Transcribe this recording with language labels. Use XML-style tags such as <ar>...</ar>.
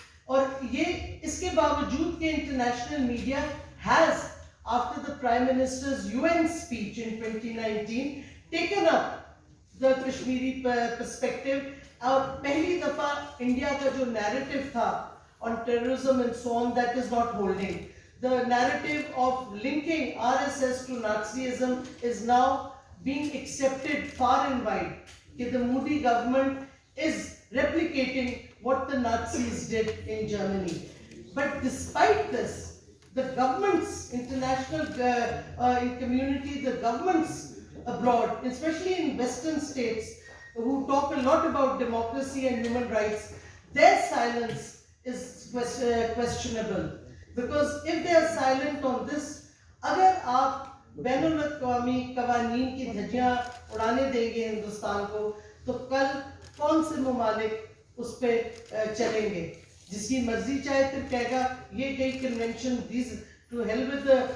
<ur>اور یہ اس کے باوجود کہ international media has</ur> <en>after the Prime Minister's UN speech in 2019 taken up the Kashmiri perspective،</en> <ur>اور پہلی دفعہ انڈیا کا جو نیریٹو تھا</ur> <en>on terrorism and so on, that is not holding. The narrative of linking RSS to Nazism is now being accepted far and wide. The Modi government is replicating what the Nazis did in Germany. But despite this, the governments, international community, the governments abroad, especially in Western states, who talk a lot about democracy and human rights, their silence is questionable. Because if they are silent on this,</en> <ur>اگر آپ بین الاقوامی قوانین کی دھجیاں اڑانے دیں گے ہندوستان کو، تو کل کون سے ممالک اس پہ چلیں گے؟ جس کی مرضی چاہے پھر کہے گا یہ گئی convention,</ur> <en>these to hell with</en>